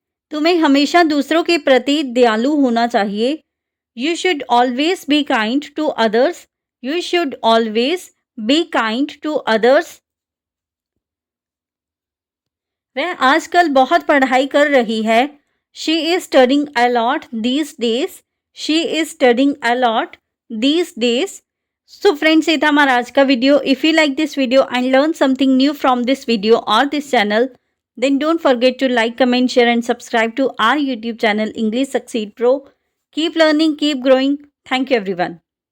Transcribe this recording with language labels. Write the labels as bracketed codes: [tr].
[hi] तुम्हें हमेशा दूसरों के प्रति दयालु होना चाहिए. [en] You should always be kind to others. You should always be kind to others. [hi] वह आजकल बहुत पढ़ाई कर रही है. [en] She is studying a lot these days. She is studying a lot these days. So friends, [hi] ये था हमारा आज का video. [en] If you like this video and learn something new from this video or this channel, then don't forget to like, comment, share and subscribe to our YouTube channel English Succeed Pro. Keep learning, keep growing. Thank you everyone.